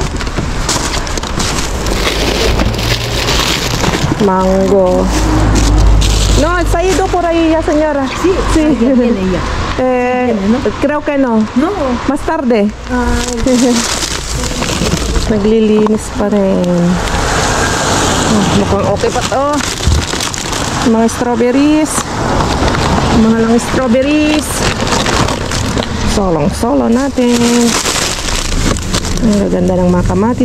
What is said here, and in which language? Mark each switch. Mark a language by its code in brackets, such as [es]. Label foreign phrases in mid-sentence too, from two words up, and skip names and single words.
[es] Mango. No, ¿has ido por ahí ya, señora? Sí, ayer viene ella. Creo que no. No. Más tarde. [tl] Naglilinis pa rin. Mukhang okay pa to. Mga strawberries. Mga lang strawberries. Solong-solo natin. Ang ganda ng mga kamatis.